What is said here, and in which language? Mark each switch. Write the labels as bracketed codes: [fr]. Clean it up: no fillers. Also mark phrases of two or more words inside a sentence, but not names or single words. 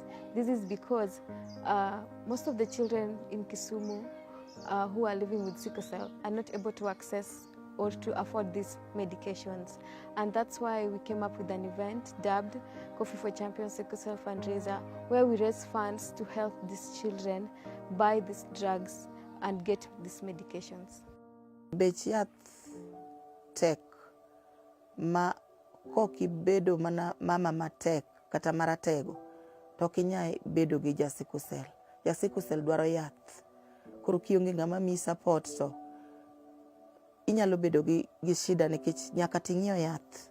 [en] This is because most of the children in Kisumu who are living with sickle cell are not able to access or to afford these medications. And that's why we came up with an event dubbed Coffee for Champions Sickle Cell Fundraiser, where we raise funds to help these children buy these drugs and get these medications. [luo] Bech yath tek ma kokibedo mana mama matek kata maratego to kinyai bedo gi jasikusel. Jasikusel dwaro yath. Koro kionge ngama mi support to inyalo bedo gi shida nikech nyaka ting'iew yath.